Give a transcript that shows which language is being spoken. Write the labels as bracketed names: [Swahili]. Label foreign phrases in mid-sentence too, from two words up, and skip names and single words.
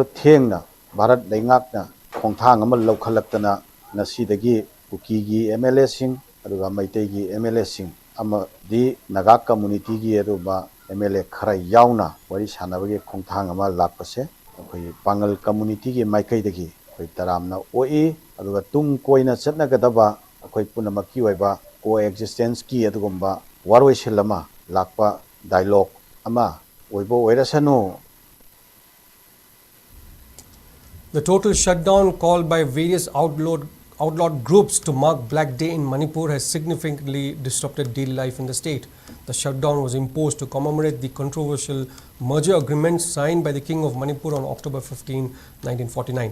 [Manipuri] thengna Bharat leingakna khongthang ama laukhalaktana nasidagi Kuki gi MLA sing aduga Meitei gi MLA sing ama di Naga community gi aduba MLA khara yauna wari sanabagi khongthang ama lakpase akhoi Pangal community gi maikaidagi akhoi taramna oi aduga tung koina chatnagadaba akhoi punamaki oiba coexistence ki adugumba waroi silama lakpa dialogue ama oibo oirasanu. [English] The total shutdown called by various outlawed groups to mark Black Day in Manipur has significantly disrupted daily life in the state. The shutdown was imposed to commemorate the controversial merger agreement signed by the King of Manipur on October 15, 1949.